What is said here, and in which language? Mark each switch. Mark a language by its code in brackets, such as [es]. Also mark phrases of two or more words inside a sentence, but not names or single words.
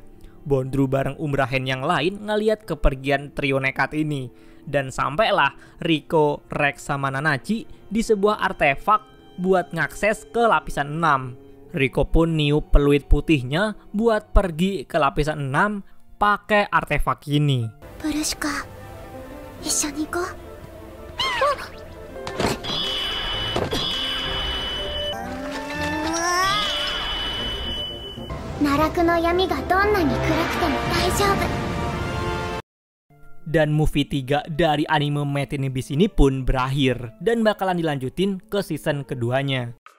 [id] Bondru bareng Umbrahen yang lain ngelihat kepergian trio nekat ini. Dan sampailah Rico, Rex, sama Nanachi di sebuah artefak buat ngakses ke lapisan 6. Rico pun niup peluit putihnya buat pergi ke lapisan 6 pakai artefak ini. Pruska, [ja] 一緒に ゴー. 奈落の闇がどんなに暗くても大丈夫. [id] Dan movie 3 dari anime Made in Abyss ini pun berakhir dan bakalan dilanjutin ke season keduanya.